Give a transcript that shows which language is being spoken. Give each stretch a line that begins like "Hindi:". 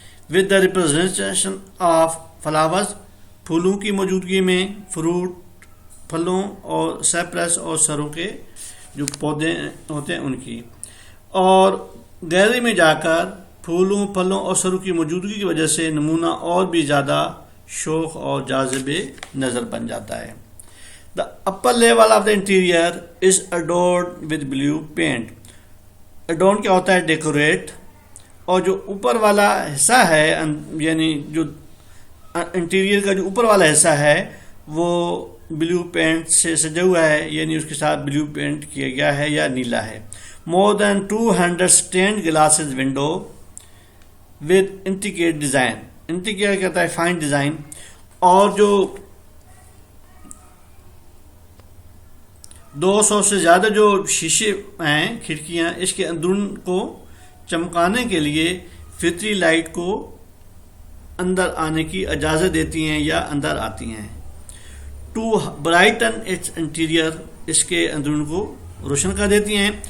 English: with the representation of flowers,
Urdu: پھولوں کی موجودگی میں، فروٹ پھلوں اور سیپرس اور سروں کے جو پودے ہوتے ہیں ان کی. اور گیلری میں جا کر پھولوں پھلوں اور سروں کی موجودگی کی وجہ سے نمونہ اور بھی زیادہ شوق اور جاذب نظر بن جاتا ہے.
English: The upper level of the interior is adorned with blue paint.
Urdu: Adorn کیا ہوتا ہے؟ ڈیکوریٹ. اور جو اوپر والا حصہ ہے یعنی جو انٹیریئر کا جو اوپر والا حصہ ہے وہ بلیو پینٹ سے سجا ہوا ہے، یعنی اس کے ساتھ بلیو پینٹ کیا گیا ہے یا نیلا ہے.
English: More than 200 stained glasses window with intricate design. Intricate
Urdu: کہتا ہے
English: Fine design.
Urdu: اور جو 200 سے زیادہ جو شیشے ہیں کھڑکیاں اس کے اندرون کو چمکانے کے لیے فطری لائٹ کو اندر آنے کی اجازت دیتی ہیں یا اندر آتی ہیں.
English: to brighten its interior
Urdu: اس کے اندرون کو روشن کر دیتی ہیں.